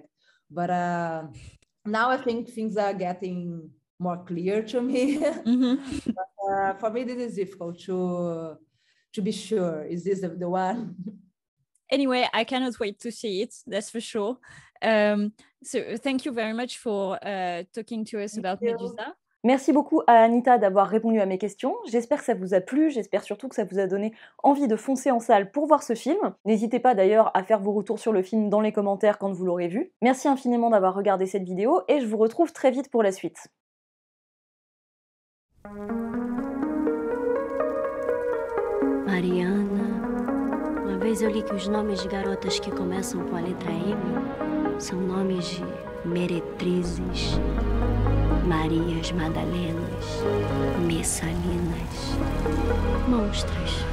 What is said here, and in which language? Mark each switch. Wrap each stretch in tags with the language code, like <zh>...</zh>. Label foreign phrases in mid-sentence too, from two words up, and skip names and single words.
<en>But now I think things are getting more clear to me. Mm-hmm. But for me, this is difficult to be sure, is this the one? Anyway, I cannot wait to see it, that's for sure. So thank you very much for talking to us about Medusa.</en> <fr>Merci beaucoup à Anita d'avoir répondu à mes questions. J'espère que ça vous a plu, j'espère surtout que ça vous a donné envie de foncer en salle pour voir ce film. N'hésitez pas d'ailleurs à faire vos retours sur le film dans les commentaires quand vous l'aurez vu. Merci infiniment d'avoir regardé cette vidéo et je vous retrouve très vite pour la suite.</fr> <pt>Mariana, uma vez eu li que os nomes de garotas que começam com a letra M são nomes de meretrizes, Marias Madalenas, Messalinas, monstras.</pt>